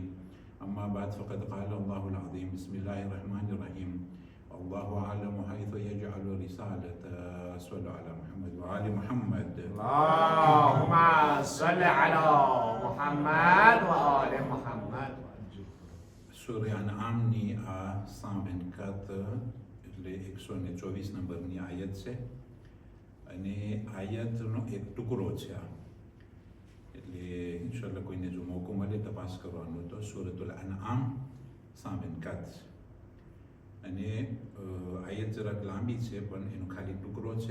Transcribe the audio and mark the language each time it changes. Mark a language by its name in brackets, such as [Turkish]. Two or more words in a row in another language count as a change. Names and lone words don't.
[Arabic] أما بعد، فقد قال الله العظيم: بسم الله الرحمن الرحيم. الله أعلم حيث يجعل رسالته. صلوا على محمد وآل محمد. اللهم صل على محمد وآل محمد. [Gujarati] سورة انعام ની આ 124 એટલે 124 નંબરની આયત છે, અને આયતનો એક ટુકડો છે આ. એટલે [Arabic] إن شاء الله [Gujarati] કોઈને જો મોકો મળે તપાસ કરવાનો તો સૂરતુલ અનઆમ 124, અને આયત જરાક લાંબી છે પણ એનો ખાલી ટુકડો છે.